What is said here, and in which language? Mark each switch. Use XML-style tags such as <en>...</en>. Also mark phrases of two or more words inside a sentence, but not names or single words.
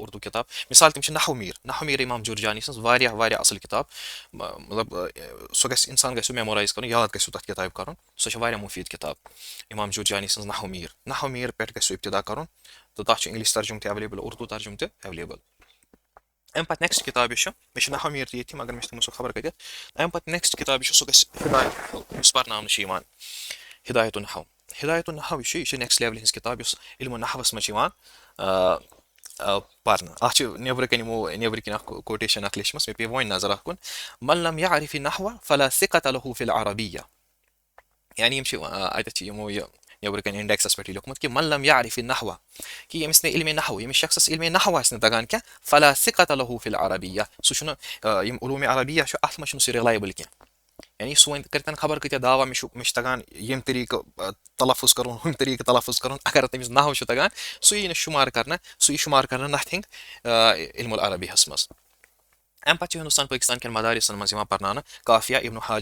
<ks>اُردو کِتاب مِثال تِم چھِ نحو میٖر اِمام جُرجانی سٕنٛز واریاہ اَصٕل کِتاب مطلب سُہ گژھِ اِنسان گژھِ سُہ میمورایز کَرُن یاد گژھِ سُہ تَتھ کِتابہِ کَرُن سۄ چھےٚ واریاہ مُفیٖد کِتاب اِمام جُرجانی سٕنٛز نحو میٖر پٮ۪ٹھ گژھِ سُہ اِبتدا کَرُن تہٕ تَتھ چھُ اِنٛگلِش ترجُم تہِ ایویلیبٕل اُردو ترجُم تہِ ایویلیبٕل اَمہِ پَتہٕ نیکٕسٹ کِتاب یُس چھُ مےٚ چھِ نحو میٖر تہِ ییٚتھی مگر مےٚ چھِ تھٲومٕژ سُہ خبر کٔرِتھ اَمہِ پَتہٕ نیکٕسٹ کِتاب یُس چھُ سُہ گژھِ یُس پَرناونہٕ چھِ یِوان ہِدایتُ النحو یہِ چھِ نیکٕسٹ لیولہِ ہِنٛز کِتاب یُس علمُ نحوَس منٛز چھِ یِوان پَرنہٕ اَتھ چھِ نیٚبرٕ کَنۍ اَکھ کوٹیشَن اَکھ لیٚچھمٕژ مےٚ پیٚیہِ وۄنۍ نظر اَتھ کُن</ks> <ar>من لم يعرف النحو فلا ثقة له في العربية</ar> <ks>یعنی یِم چھِ اَتٮ۪تھ چھِ یِمو یہِ نیٚبرٕ کَنۍ اِنڈٮ۪کسَس پٮ۪ٹھ یہِ لیوٚکھمُت کہِ</ks> <ar>من لم يعرف النحو</ar> <ks>کہِ ییٚمِس نہٕ علمِ نحو ییٚمِس شخصَس علمِ نحو آسہِ نہٕ تَگان کینٛہہ</ks> <ar>فلا ثقة له في العربية</ar> <ks>سُہ چھُنہٕ یِم علوٗمِ عربیہ چھُ اَتھ منٛز چھُنہٕ سُہ رِلایبٕل کینٛہہ یعنی سُہ وۄنۍ کٔرۍتَن خبر کۭتیاہ دعوا مےٚ چھُ تَگان ییٚمہِ طریٖقہٕ تلفظ کَرُن ہُمہِ طریٖقہٕ تلفظ کَرُن اگر تٔمِس نحو چھُ تَگان سُہ یی نہٕ شُمار کَرنہٕ نتھِنٛگ علمُ العربیہَس منٛز اَمہِ پَتہٕ چھِ ہِندُستان پٲکِستان کٮ۪ن مدارِسَن منٛز یِوان پَرناونہٕ کافیہ ابن</ks>